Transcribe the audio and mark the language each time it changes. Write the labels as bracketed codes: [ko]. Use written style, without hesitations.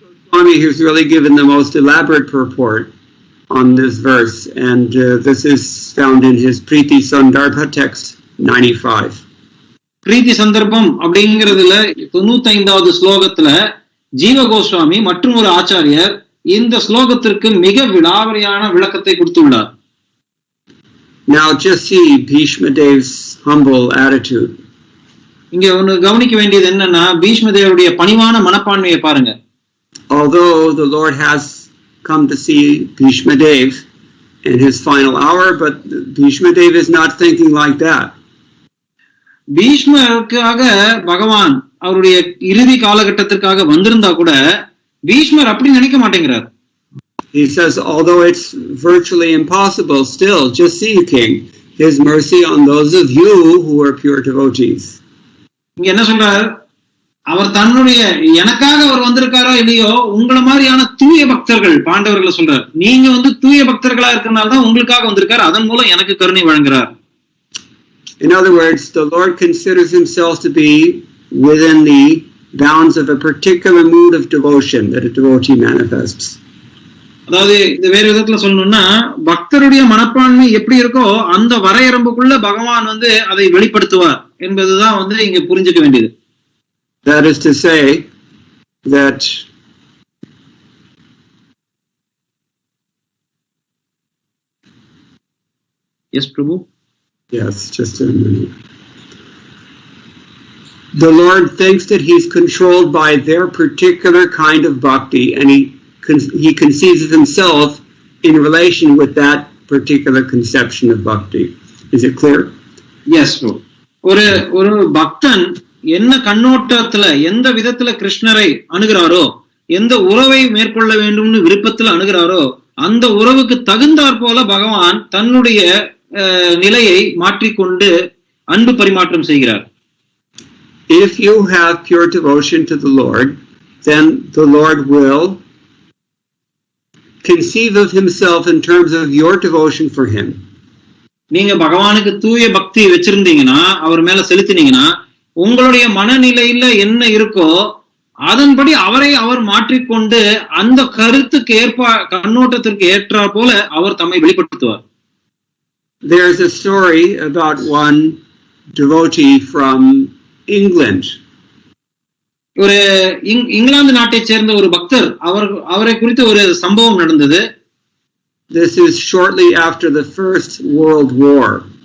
[en] Swami has really given the most elaborate purport on this verse, and this is found in his Priti Sandarbha text 95. [ta] பிரீத்தி சந்தர்ப்பம் அப்படிங்கிறதுல 95வது ஸ்லோகத்துல ஜீவ கோஸ்வாமி மற்றும் ஒரு ஆச்சாரியர் இந்த ஸ்லோகத்திற்கு மிக விலாவரியான விளக்கத்தை கொடுத்துள்ளார். [en] Now just see Bhishma Dev's humble attitude. [ta] இங்க ஒன்னு கவனிக்க வேண்டியது என்னன்னா, பீஷ்மதேவருடைய பணிவான மனப்பான்மையை பாருங்க. [en] Although the Lord has come to see Bhishma Dev in his final hour, but Bhishma Dev is not thinking like that. [ta] பீஷ்மருக்காக பகவான் அவருடைய இறுதி காலகட்டத்திற்காக வந்திருந்தா கூட பீஷ்மர் அப்படி நினைக்க மாட்டேங்கிறார். [en] He says, although it's virtually impossible, still, just see, King, his mercy on those of you who are pure devotees. [ta] இங்க என்ன சொல்றார், அவர் தன்னுடைய எனக்காக அவர் வந்திருக்காரோ இல்லையோ, உங்களை மாதிரியான தூய பக்தர்கள் பாண்டவர்களை சொல்றார், நீங்க தூய பக்தர்களா இருக்கிறனால தான் உங்களுக்காக வந்திருக்காரு, அதன் மூலம் எனக்கு கருணை வழங்குறார். [en] In other words, the Lord considers himself to be within the bounds of a particular mood of devotion that a devotee manifests. [ta] அதாவது இது வேறு விதத்துல சொல்லணும்னா, பக்தருடைய மனப்பான்மை எப்படி இருக்கோ அந்த வரையறம்புக்குள்ள பகவான் அதை வெளிப்படுத்துவார் என்பதுதான் இங்க புரிஞ்சுக்க வேண்டியது. [en] That is to say that yes, Prabhu. Yes, just a minute. The Lord thinks that he's controlled by their particular kind of bhakti, and he conceives of himself in relation with that particular conception of bhakti. Is it clear? Yes, bro. [ta] ஒரு பக்தன் என்ன கண்ணோட்டத்துல எந்த விதத்துல கிருஷ்ணரை அணுகிறாரோ, எந்த உறவை மேற்கொள்ள வேண்டும்னு விருப்பத்துல அணுகிறாரோ, அந்த உறவுக்கு தகுந்தாற் போல பகவான் தன்னுடைய நிலையை மாற்றிக்கொண்டு அன்பு பரிமாற்றம் செய்கிறார். [en] If you have pure devotion to the Lord, then the Lord will conceive of himself in terms of your devotion for him. [ta] நீங்க பகவானுக்கு தூய பக்தி வச்சிருந்தீங்கன்னா, அவர் மேல செலுத்தினீங்கன்னா, உங்களுடைய மனநிலையில என்ன இருக்கோ அதன்படி அவரை அவர் மாற்றிக்கொண்டு அந்த கருத்துக்கு கண்ணோட்டத்திற்கு ஏற்றா போல அவர் தம்மை வெளிப்படுத்துவார். [en] There's a story about one devotee from England. [ta] ஒரு இங்கிலாந்து நாட்டை சேர்ந்த ஒரு பக்தர், அவரை குறித்து ஒரு சம்பவம் நடந்தது. [en] This is shortly after the First World War.